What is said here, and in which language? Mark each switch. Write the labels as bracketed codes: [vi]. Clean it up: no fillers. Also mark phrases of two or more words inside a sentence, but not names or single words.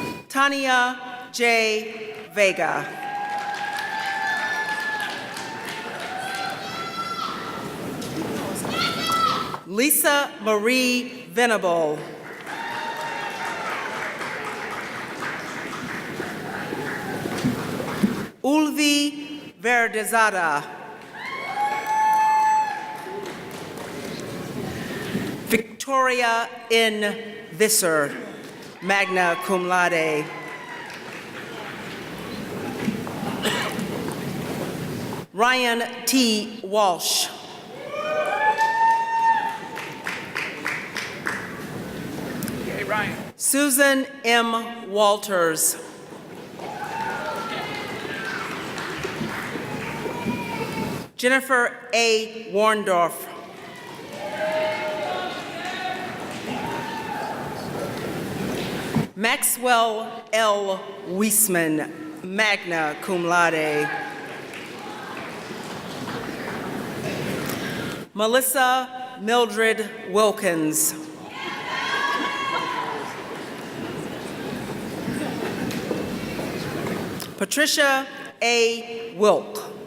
[en] Tania J. Vega. Lisa Marie Venable. Ulvi Verdezada. Victoria N. Visser, [la] magna cum laude. [en] Ryan T. Walsh. Yay, Ryan. Susan M. Walters. Jennifer A. Warndorf. Maxwell L. Wiesman, [la] magna cum laude. [en] Melissa Mildred Wilkins. Patricia A. Wilk.